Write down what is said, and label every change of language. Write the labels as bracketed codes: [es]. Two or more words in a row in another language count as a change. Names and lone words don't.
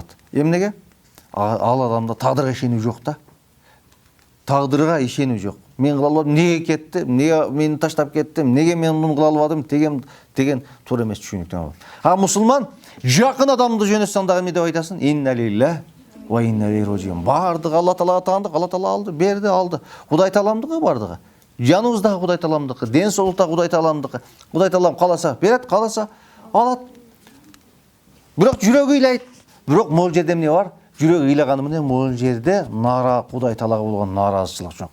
[ky] Эмнеге? Ал адамда тагдырга ишенүү жок да. Тагдырга ишенүү жок. Мен кыла албадым, неге кетти? Неге мени таштап кетти? Неге мен муну кыла албадым? Деген туура эмес түшүнүктөн болот. Мусулман жакын адамды жөнөтсөң дагы эмне деп айтасың? [ar] إنا لله وإنا إليه راجعون. [ky] Бардыгы Алла Таалага таандык, Алла Таала алды, берди, алды. Кудай Тааламдыкы бардыгы. Жаныбыздагы Кудай Тааламдыкы, ден соолукта Кудай Тааламдыкы. Кудай Таалам кааласа берет, кааласа алат. Бирок жүрөгү ыйлайт. Бирок могул жерде эмне бар? Жүрөк ыйлаганы менен могул жерде Кудай Таалага болгон нааразычылык жок.